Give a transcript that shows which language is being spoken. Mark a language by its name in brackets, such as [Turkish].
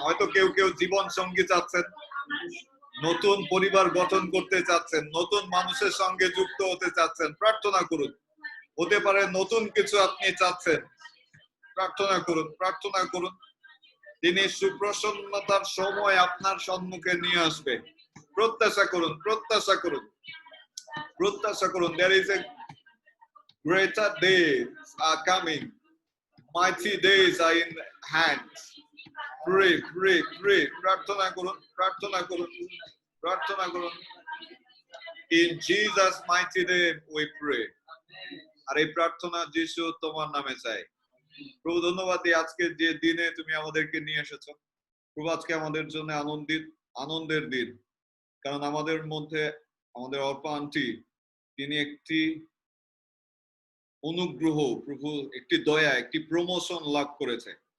[Bangla] হয়তো কেউ কেউ জীবন সঙ্গী চাচ্ছেন, নতুন পরিবার গঠন করতে চাচ্ছেন, নতুন মানুষের সঙ্গে যুক্ত হতে চাচ্ছেন, প্রার্থনা করুন। হতে পারে নতুন কিছু আপনি চাচ্ছেন, প্রার্থনা করুন, প্রার্থনা করুন। তিনি সুপ্রসন্নতার সময় আপনার সম্মুখে নিয়ে আসবে। প্রত্যাশা করুন, প্রত্যাশা করুন, প্রত্যাশা করুন। [English] There is a greater days are coming, mighty days are in hand. Pray, pray, pray. [Bangla] প্রার্থনা করুন, প্রার্থনা করুন, প্রার্থনা করুন। [English] In Jesus mighty name we pray. [Bangla] আর এই প্রার্থনা যিশু তোমার নামে চাই। প্রভু ধন্যবাদ দিই আজকে যে দিনে তুমি আমাদেরকে নিয়ে এসেছো প্রভু। আজকে আমাদের জন্য আনন্দের দিন, কারণ আমাদের মধ্যে আমাদের অর্পা আন্টি তিনি একটি অনুগ্রহ প্রভু, একটি দয়া, একটি প্রমোশন লাভ করেছে।